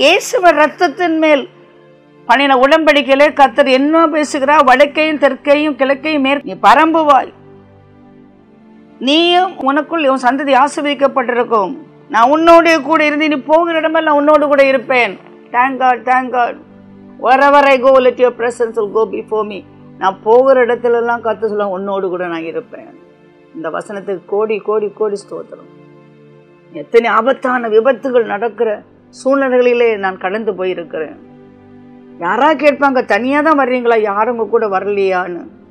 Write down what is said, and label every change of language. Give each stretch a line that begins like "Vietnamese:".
Tamil: இயேசுவின் ரத்தத்தின் மேல் பண்ணின உடன்படிக்கையிலே கர்த்தர் என்ன பேசுகிறார்? வடக்கையும் தெற்கையும் கிழக்கையும் நீ பரம்புவாய். நீயும் உனக்குள் உன் சந்ததி ஆசீர்வதிக்கப்பட்டிருக்கும். நான் உன்னோட கூட இருந்து நீ போகிற இடமெல்லாம் நான் உன்னோடு கூட இருப்பேன்.
English: Thank God, thank God. Wherever I go, let your presence will go before me.
Tamil: நான் போகிற இடத்துல எல்லாம் கர்த்தர் சொல்ல உன்னோடு கூட நான் இருப்பேன். இந்த வசனத்துக்கு கோடி கோடி கோடி ஸ்தோத்திரம். எத்தனை ஆபத்தான விபத்துகள் நடக்கிற சூழ்நிலைகளிலே நான் கடந்து போயிருக்கிறேன். யாரா கேட்பாங்க, தனியாக தான் வர்றீங்களா, யாரும் உங்க கூட வரலையான்னு.